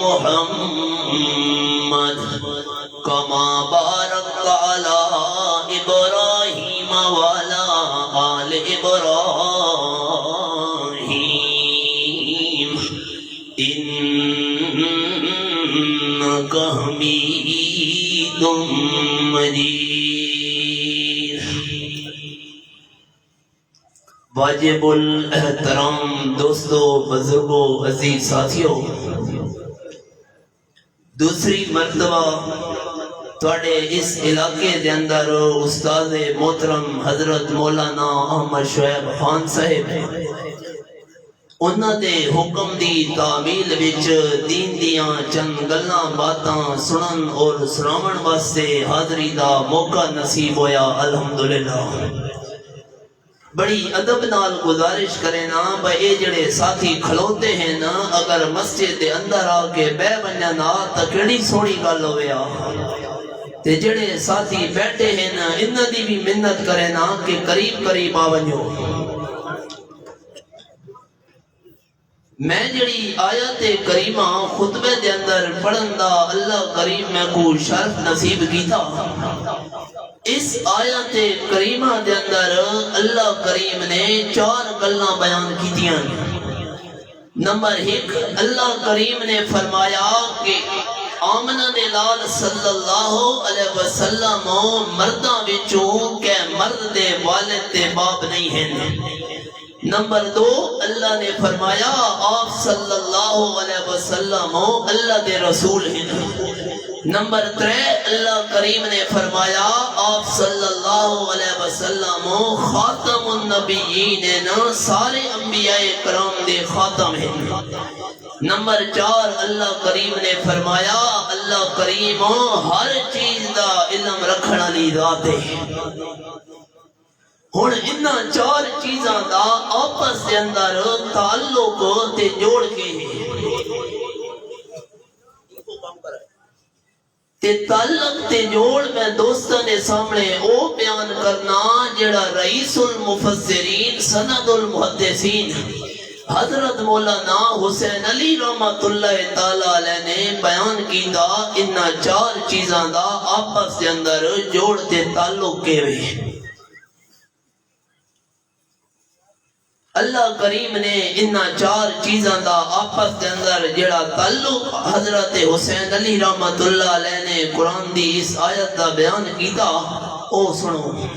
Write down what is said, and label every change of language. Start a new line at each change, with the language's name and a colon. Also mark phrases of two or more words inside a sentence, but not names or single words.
Arabic: محمد كما باركت على إبراهيم وعلى آل إبراهيم إنك حميد مجيد
Urdu: واجب الاحترام دوستو بزرگو عزیز ساتھیو
Punjabi: دوسری مرتبہ تواڈے اس علاقے دے اندر استاد محترم حضرت مولانا احمد شعیب خان صاحب انہاں دے حکم دی تعمیل وچ دین دیاں چند گلاں باتاں سنن اور سناون واسطے حاضری دا موقع نصیب ہویا الحمدللہ بڑی ادب نال گزارش کرے نا بھائی اے جڑے ساتھی کھلوتے ہیں نا اگر مسجد دے اندر آ کے بہ ونجن نا تے کیڑی سونی گل ہوے آ تے جڑے ساتھی بیٹھے ہیں نا انہاں دی بھی محنت کرے نا کہ قریب قریب آ ونجو میں جڑی آیت کریمہ خطبے دے اندر پڑھن دا اللہ کریم میں کو شرف نصیب کیتا اس آیت کریمہ دے اندر اللہ کریم نے 4 گلاں بیان کیتیاں نمبر 1 اللہ کریم نے فرمایا کہ آمنہ دے لال صلی اللہ علیہ وسلم مرداں وچوں کہ مرد دے والد دے باپ نہیں ہیں نمبر 2 اللہ نے فرمایا آپ صلی اللہ علیہ وسلم اللہ دے رسول ہیں نمبر 3 اللہ کریم نے فرمایا آپ صلی اللہ علیہ وسلم
Arabic: خاتم النبیین
Punjabi: سارے انبیاء کرام دے خاتم ہیں نمبر 4 اللہ کریم نے فرمایا اللہ کریم ہر چیز دا علم رکھنا لی ذات ہے ہن انہاں 4 چیزاں دا آپس دے اندر تعلق تے جوڑ کے تے تعلق تے جوڑ میں دوستاں دے سامنے او بیان کرنا جڑا
Arabic: رئیس المفسرین سند المحدثین
Punjabi: حضرت مولانا حسین علی رحمت اللہ تعالی علیہ نے بیان کیتا انہاں چار چیزاں دا آپس دے اندر جوڑ تے تعلق کیویں اللہ کریم نے انہاں چار چیزاں دا آپس دے اندر جڑا تعلق حضرت حسین علی رحمت اللہ علیہ نے قرآن دی اس آیت دا بیان کیتا او سنو